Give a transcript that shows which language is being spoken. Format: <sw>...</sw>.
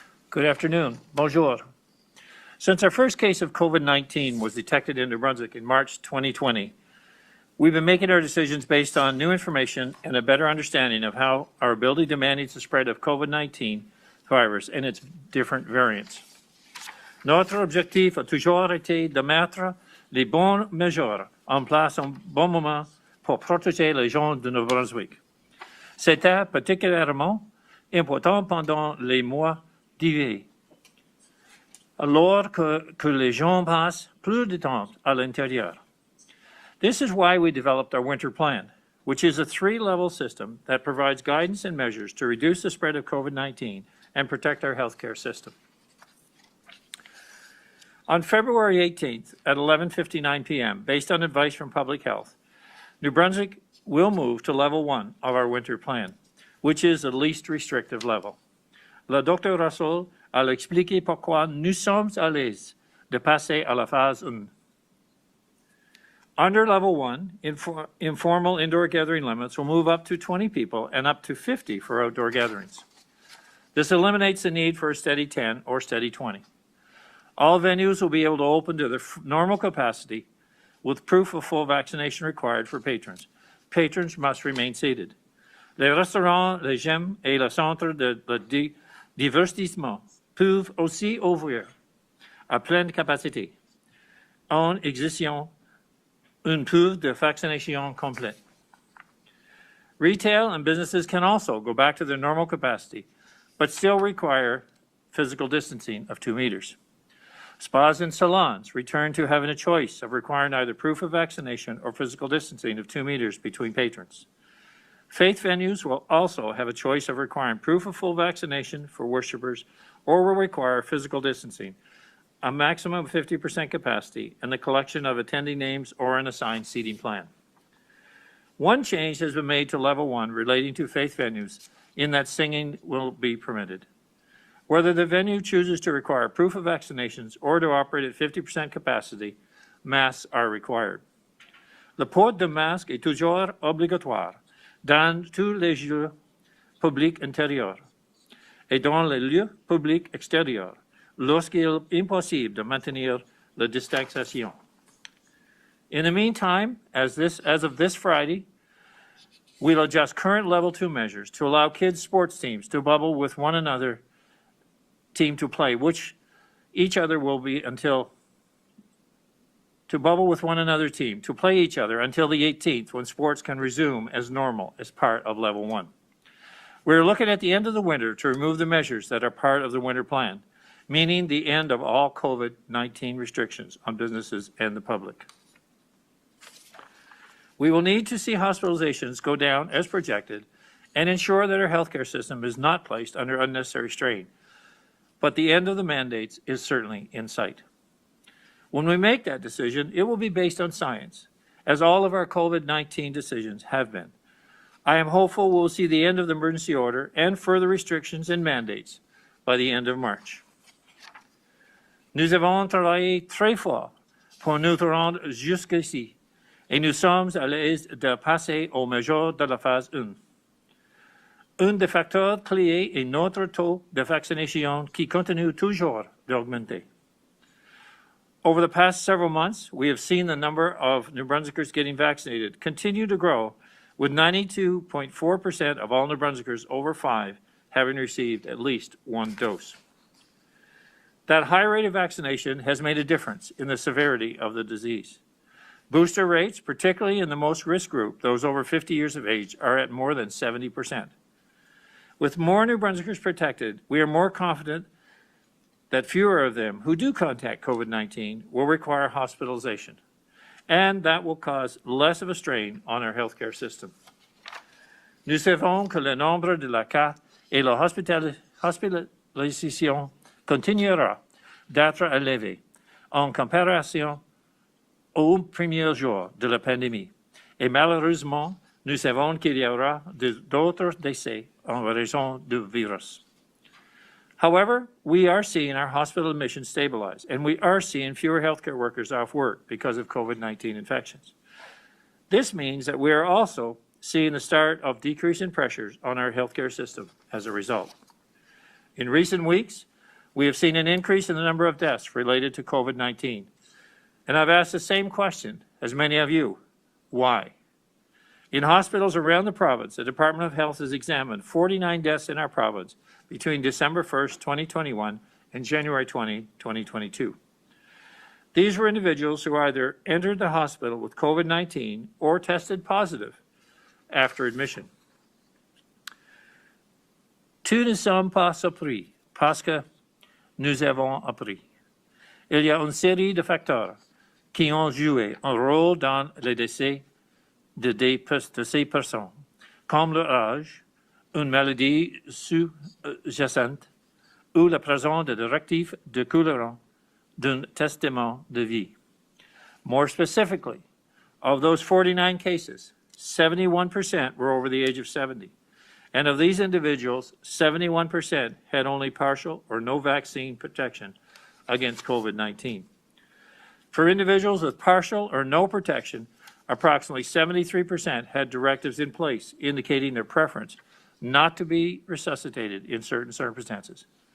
<en>Good afternoon.</en> <fr>Bonjour.</fr> <en>Since our first case of COVID-19 was detected in New Brunswick in March 2020, we've been making our decisions based on new information and a better understanding of how our ability to manage the spread of COVID-19 virus and its different variants.</en> <fr>Notre objectif a toujours été de mettre les bonnes mesures en place en bon moment pour protéger les gens de New Brunswick. C'était particulièrement important pendant les mois d'hiver, alors que les gens passent plus de temps à l'intérieur.</fr> <en>This is why we developed our winter plan, which is a 3-level system that provides guidance and measures to reduce the spread of COVID-19 and protect our healthcare system. On February 18th at 11:59 p.m., based on advice from Public Health, New Brunswick will move to level 1 of our winter plan, which is the least restrictive level.</en> <fr>Le Dr. Russell a expliqué pourquoi nous sommes à l'aise de passer à la phase 1.</fr> <en>Under level 1, informal indoor gathering limits will move up to 20 people and up to 50 for outdoor gatherings. This eliminates the need for a steady 10 or steady 20. All venues will be able to open to their normal capacity with proof of full vaccination required for patrons. Patrons must remain seated.</en> <fr>Les restaurants, les gyms et les centres de divertissement peuvent aussi ouvrir à pleine capacité en exigeant une preuve de vaccination complète.</fr> <en>Retail and businesses can also go back to their normal capacity, but still require physical distancing of 2 meters. Spas and salons return to having a choice of requiring either proof of vaccination or physical distancing of 2 meters between patrons. Faith venues will also have a choice of requiring proof of full vaccination for worshipers or will require physical distancing, a maximum of 50% capacity, and the collection of attendee names or an assigned seating plan. One change has been made to level 1 relating to faith venues in that singing will be permitted. Whether the venue chooses to require proof of vaccinations or to operate at 50% capacity, masks are required.</en> <fr>Le port de masque est toujours obligatoire dans tous les lieux publics intérieurs et dans les lieux publics extérieurs lorsqu'il est impossible de maintenir la distanciation.</fr> <en>In the meantime, as of this Friday, we'll adjust current level 2 measures to allow kids' sports teams to bubble with one another team to play, which each other will be until to bubble with one another team to play each other until the 18th when sports can resume as normal as part of level 1. We're looking at the end of the winter to remove the measures that are part of the winter plan, meaning the end of all COVID-19 restrictions on businesses and the public. We will need to see hospitalizations go down as projected and ensure that our healthcare system is not placed under unnecessary strain. But the end of the mandates is certainly in sight. When we make that decision, it will be based on science, as all of our COVID-19 decisions have been. I am hopeful we'll see the end of the emergency order and further restrictions and mandates by the end of March.</en> <fr>Nous avons travaillé très fort pour nous rendre jusqu'ici, et nous sommes à l'aise de passer aux mesures de la phase 1. Un des facteurs clés est notre taux de vaccination qui continue toujours d'augmenter.</fr> <en>Over the past several months, we have seen the number of New Brunswickers getting vaccinated continue to grow, with 92.4% of all New Brunswickers over 5 having received at least 1 dose. That high rate of vaccination has made a difference in the severity of the disease. Booster rates, particularly in the most risk group, those over 50 years of age, are at more than 70%. With more New Brunswickers protected, we are more confident that fewer of them who do contact COVID-19 will require hospitalization, and that will cause less of a strain on our healthcare system.</en> <fr>Nous savons que le nombre de la cas et la hospitalisation continuera d'être élevé en comparaison aux premiers jours de la pandémie. Et malheureusement, nous savons qu'il y aura d'autres décès en raison du virus.</fr> <en>However, we are seeing our hospital admissions stabilize, and we are seeing fewer healthcare workers off work because of COVID-19 infections. This means that we are also seeing the start of decreasing pressures on our healthcare system as a result. In recent weeks, we have seen an increase in the number of deaths related to COVID-19. And I've asked the same question as many of you. Why? In hospitals around the province, the Department of Health has examined 49 deaths in our province between December 1st, 2021 and January 20, 2022. These were individuals who either entered the hospital with COVID-19 or tested positive after admission.</en> <fr>Tout ne sommes pas surpris parce que nous avons appris. Il y a une série de facteurs qui ont joué un rôle dans le décès de ces personnes, comme leur âge, une maladie sous-jacente ou la présence de directives découlant d'un testament de vie.</fr> <en>More specifically, of those 49 cases, 71% were over the age of 70. And of these individuals, 71% had only partial or no vaccine protection against COVID-19. For individuals with partial or no protection, approximately 73% had directives in place indicating their preference not to be resuscitated in certain circumstances.</en>